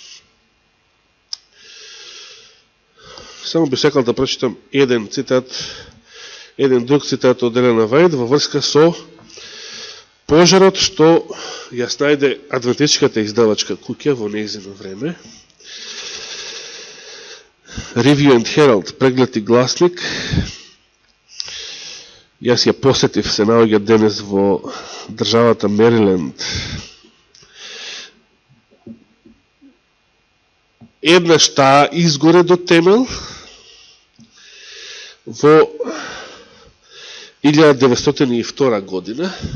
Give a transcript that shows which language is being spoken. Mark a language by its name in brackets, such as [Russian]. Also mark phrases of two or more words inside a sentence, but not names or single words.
[Macedonian] Само би сакал да прочитам еден друг цитат од Елена Вајд во врска со пожарот што ја снајде адвентичката издавачка куќа во нејзино време. Review and Herald, преглед и гласник. Јас ја посетив, се наоѓа денес во државата Мериленд. Еднаш таа изгоре до темел во 1902 година.